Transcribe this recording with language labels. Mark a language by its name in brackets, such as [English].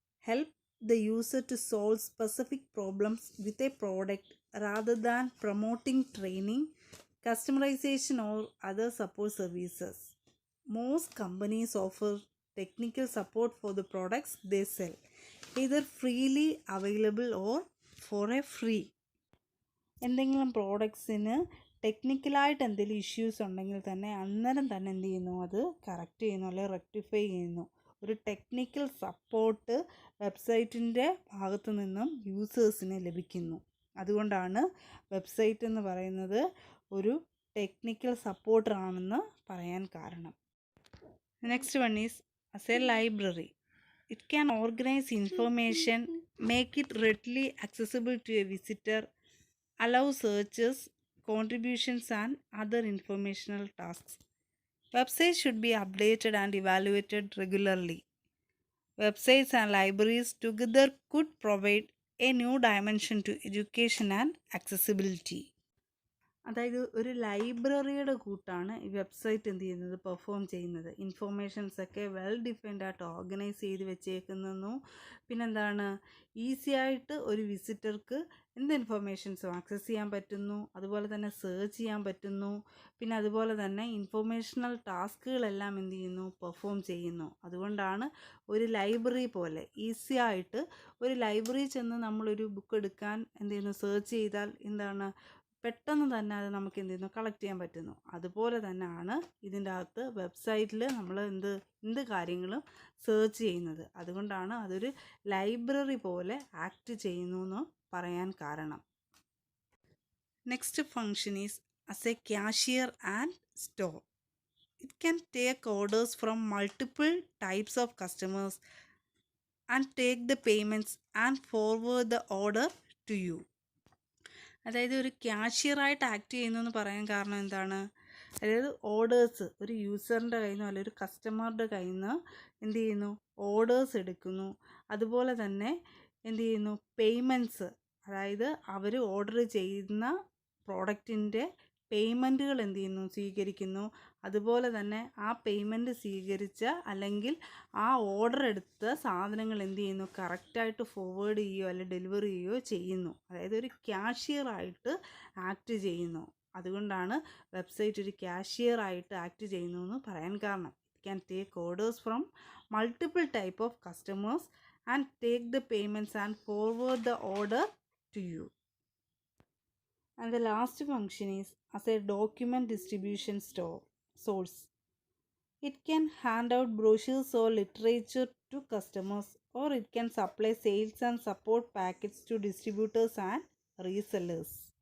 [English] Help the user to solve specific problems with a product rather than promoting training, customization, or other support services. most companies offer technical support for the products they sell, either freely available or for a free. [Malayalam] എന്തെങ്കിലും പ്രോഡക്ട്സിന് ടെക്നിക്കലായിട്ട് എന്തെങ്കിലും issues ഉണ്ടെങ്കിൽ തന്നെ അന്നേരം തന്നെ എന്ത് ചെയ്യുന്നു, അത് correct ചെയ്യുന്നു അല്ലെങ്കിൽ റെക്ടിഫൈ ചെയ്യുന്നു. ഒരു ടെക്നിക്കൽ സപ്പോർട്ട് വെബ്സൈറ്റിൻ്റെ ഭാഗത്തു നിന്നും യൂസേഴ്സിന് ലഭിക്കുന്നു. അതുകൊണ്ടാണ് വെബ്സൈറ്റ് എന്ന് പറയുന്നത് ഒരു ടെക്നിക്കൽ സപ്പോർട്ടർ ആണെന്ന് പറയാൻ കാരണം. [English] Next one is as a library. It can organize information, make it readily accessible to a visitor, allow searches, contributions and other informational tasks. Websites should be updated and evaluated regularly. Websites and libraries together could provide a new dimension to education and accessibility. [Malayalam] അതായത് ഒരു ലൈബ്രറിയുടെ കൂട്ടാണ് ഈ website എന്ത് ചെയ്യുന്നത്, perform ചെയ്യുന്നത്. ഇൻഫോർമേഷൻസൊക്കെ well defined ആയിട്ട് organise ചെയ്ത് വെച്ചേക്കുന്നു. പിന്നെന്താണ്, ഈസി ആയിട്ട് ഒരു വിസിറ്റർക്ക് എന്ത് ഇൻഫോർമേഷൻസും ആക്സസ് ചെയ്യാൻ പറ്റുന്നു. അതുപോലെ തന്നെ സെർച്ച് ചെയ്യാൻ പറ്റുന്നു. പിന്നെ അതുപോലെ തന്നെ ഇൻഫോർമേഷണൽ ടാസ്കുകളെല്ലാം എന്ത് ചെയ്യുന്നു, പെർഫോം ചെയ്യുന്നു. അതുകൊണ്ടാണ് ഒരു ലൈബ്രറി പോലെ ഈസി ആയിട്ട് ഒരു ലൈബ്രറി ചെന്ന് നമ്മളൊരു ബുക്ക് എടുക്കാൻ എന്ത് ചെയ്യുന്നു, സെർച്ച് ചെയ്താൽ എന്താണ്, പെട്ടെന്ന് തന്നെ അത് നമുക്ക് എന്ത് ചെയ്യുന്നു, കളക്ട് ചെയ്യാൻ പറ്റുന്നു. അതുപോലെ തന്നെയാണ് ഇതിൻ്റെ അകത്ത് വെബ്സൈറ്റിൽ നമ്മൾ എന്ത് കാര്യങ്ങളും സെർച്ച് ചെയ്യുന്നത്. അതുകൊണ്ടാണ് അതൊരു ലൈബ്രറി പോലെ ആക്ട് ചെയ്യുന്നു എന്ന് പറയാൻ കാരണം. [English] Next function is as a cashier and store. It can take orders from multiple types of customers and take the payments and forward the order to you. [Malayalam] അതായത് ഒരു ക്യാഷ്യറായിട്ട് ആക്ട് ചെയ്യുന്നു എന്ന് പറയാൻ കാരണം എന്താണ്, അതായത് ഓർഡേഴ്സ് ഒരു യൂസറിൻ്റെ കയ്യിൽ നിന്ന് അല്ലെങ്കിൽ ഒരു കസ്റ്റമറുടെ കയ്യിൽ നിന്ന് എന്ത് ചെയ്യുന്നു, ഓർഡേഴ്സ് എടുക്കുന്നു. അതുപോലെ തന്നെ എന്ത് ചെയ്യുന്നു, പേയ്മെൻറ്റ്സ്, അതായത് അവർ ഓർഡർ ചെയ്യുന്ന പ്രോഡക്റ്റിൻ്റെ പേയ്മെൻറ്റുകൾ എന്ത് ചെയ്യുന്നു, സ്വീകരിക്കുന്നു. അതുപോലെ തന്നെ ആ പേയ്മെൻറ്റ് സ്വീകരിച്ച അല്ലെങ്കിൽ ആ ഓർഡർ എടുത്ത സാധനങ്ങൾ എന്ത് ചെയ്യുന്നു, കറക്റ്റായിട്ട് ഫോർവേഡ് ചെയ്യുകയോ അല്ലെങ്കിൽ ഡെലിവറി ചെയ്യുകയോ ചെയ്യുന്നു. അതായത് ഒരു ക്യാഷ്യറായിട്ട് ആക്ട് ചെയ്യുന്നു. അതുകൊണ്ടാണ് വെബ്സൈറ്റ് ഒരു ക്യാഷ്യറായിട്ട് ആക്ട് ചെയ്യുന്നു എന്ന് പറയാൻ കാരണം. [English] It can take orders from multiple type of customers and take the payments and forward the order to you. And the last function is as a document distribution source. It can hand out brochures or literature to customers, or it can supply sales and support packets to distributors and resellers.